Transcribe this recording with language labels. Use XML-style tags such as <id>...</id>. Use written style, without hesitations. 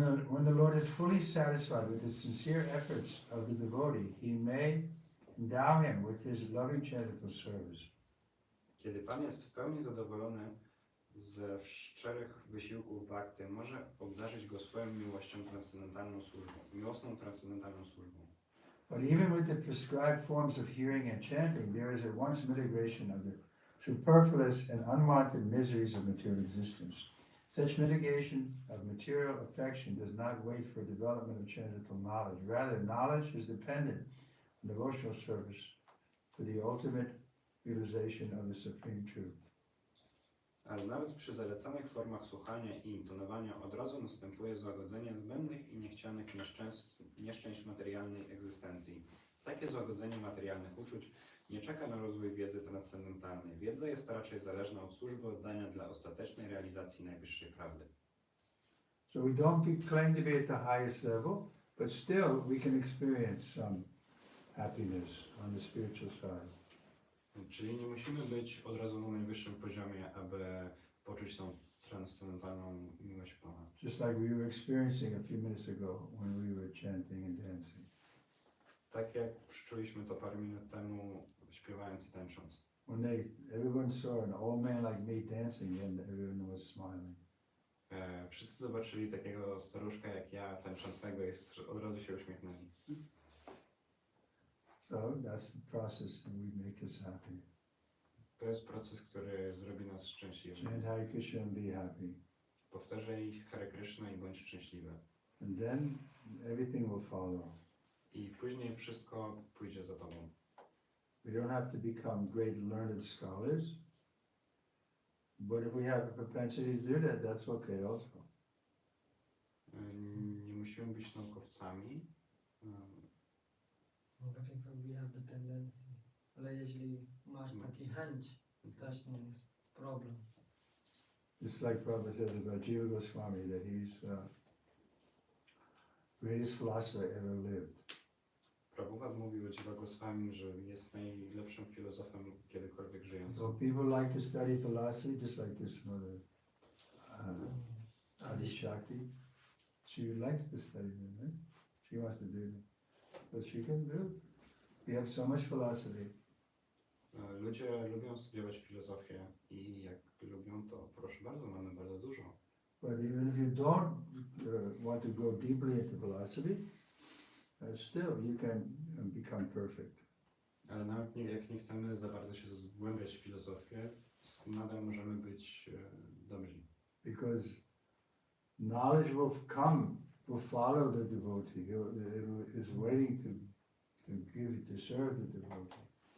<en>When the Lord is fully satisfied with the sincere efforts of the devotee, he may endow him with his loving charitable service.</en> <pl>Kiedy Pan jest w pełni zadowolony ze szczerych wysiłków bhakty, może obdarzyć go swoją miłością transcendentalną służbą, miłosną transcendentalną służbą.</pl> <en>But even with the prescribed forms of hearing and chanting, there is at once mitigation of the superfluous and unwanted miseries of material existence. Such mitigation of material affection does not wait for development of transcendental knowledge. Rather, knowledge is dependent on devotional service for the ultimate realization of the supreme truth.</en> <pl>Ale nawet przy zalecanych formach słuchania i intonowania od razu następuje złagodzenie zbędnych i niechcianych nieszczęść materialnej egzystencji. Takie złagodzenie materialnych uczuć nie czeka na rozwój wiedzy transcendentalnej. Wiedza jest raczej zależna od służby oddania dla ostatecznej realizacji najwyższej prawdy.</pl> <en>So we don't claim to be at the highest level, but still we can experience some happiness on the spiritual side.</en> <pl>Czyli nie musimy być od razu na najwyższym poziomie, aby poczuć tą transcendentalną miłość Pana.</pl> <en>Just like we were experiencing a few minutes ago when we were chanting and dancing.</en> <pl>Tak jak przeczuliśmy to parę minut temu, śpiewając i tańcząc.</pl> <en>When everyone saw an old man like me dancing and everyone was smiling.</en> <pl>Wszyscy zobaczyli takiego staruszka jak ja, tańczącego i od razu się uśmiechnęli.</pl> <en>So that's the process and we make us happy.</en> <pl>To jest proces, który zrobi nas szczęśliwymi.</pl> <en>Chant Hare Krishna and be happy.</en> <pl>Powtarzaj Hare Krishna i bądź szczęśliwy.</pl> <en>And then everything will follow.</en> <pl>I później wszystko pójdzie za tobą.</pl> <en>We don't have to become great learned scholars. But if we have a propensity to do that, that's okay also.</en> <pl>Nie musimy być naukowcami.</pl> <en>We have the tendency.</en> <pl>Ale jeśli masz taki chęć, to też nie jest problem.</pl> <en>Just like Prabhupada says about Jiva Goswami, that he's greatest philosopher ever lived.</en> <pl>Prabhupada mówił o Jiva Goswami, że jest najlepszym filozofem kiedykolwiek żyjącym.</pl> <en>So people like to study philosophy, just like this mother, Adi Shakti. She likes to study them, right? She wants to do them. But she can do it. We have so much philosophy.</en> <pl>Ludzie lubią studiować filozofię i jak lubią, to proszę bardzo, mamy bardzo dużo.</pl> <en>But even if you don't want to go deeply into philosophy, still you can become perfect.</en> <pl>Ale nawet jak nie chcemy za bardzo się zgłębiać w filozofię, nadal możemy być dobrzy.</pl> <en>Because knowledge will follow the devotee. It is waiting to serve the devotee.</en>